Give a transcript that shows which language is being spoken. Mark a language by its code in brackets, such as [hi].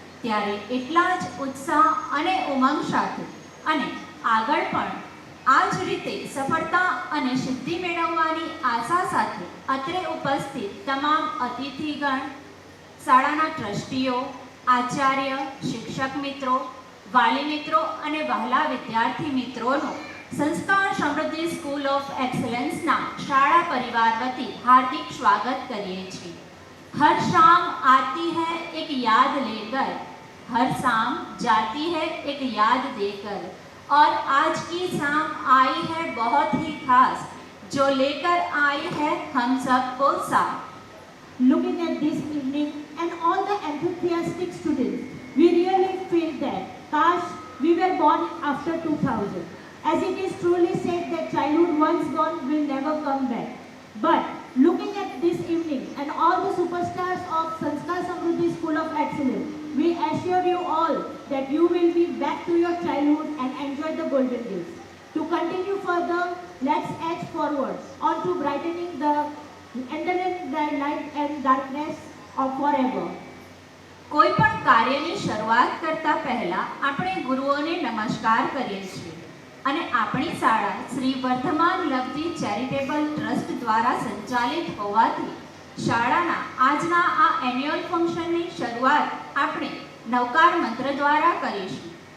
[gu] ત્યારે એટલા જ ઉત્સાહ અને ઉમંગ સાથે અને આગળ પણ આ જ રીતે સફળતા અને સિદ્ધિ મેળવવાની આશા સાથે અત્રે ઉપસ્થિત તમામ અતિથિગણ, શાળાના ટ્રસ્ટીઓ, આચાર્ય, શિક્ષક મિત્રો, વાલી મિત્રો અને વહાલા વિદ્યાર્થી મિત્રોનો સંસ્કાર સમૃદ્ધિ સ્કૂલ ઓફ એક્સલન્સના શાળા પરિવાર વતી હાર્દિક સ્વાગત કરીએ છીએ. [hi] हर शाम आती है एक याद लेकर, हर शाम जाती है एक याद देकर, और आज की शाम आई है बहुत ही खास, जो लेकर आई है हम सबको साथ. [en] Looking at this evening and all the enthusiastic students, we really feel that Kash we were born after 2000, as it is truly said that childhood once gone will never come back. But looking at this evening and all the superstars of Sanskar Samruddhi School of Excellence, we assure you all that you will be back to your childhood and enjoy the golden days. To continue further, let's edge forward on to brightening the light and darkness of forever. [gu] કોઈ પણ કાર્યની શરૂઆત કરતા પહેલા આપણે ગુરુઓને નમસ્કાર કરીએ છીએ અને આપણી શાળા શ્રી વર્ધમાન લવજી ચેરિટેબલ ટ્રસ્ટ દ્વારા સંચાલિત હોવાથી શાળાના આજના આ એન્યુઅલ ફંક્શનની શરૂઆત આપણે નવકાર મંત્ર દ્વારા કરીશું.